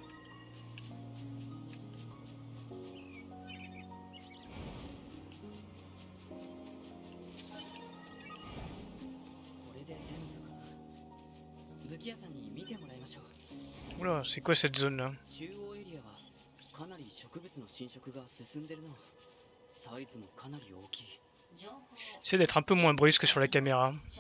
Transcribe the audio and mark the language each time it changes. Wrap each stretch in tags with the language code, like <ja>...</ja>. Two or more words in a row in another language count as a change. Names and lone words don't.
<fr>Oula, c'est quoi cette zone là?</fr> <ja>中央エリアはかなり植物の侵食が進んでるな。サイズもかなり大きい。</ja> <fr>J'essaie d'être un peu moins brusque sur la caméra.</fr>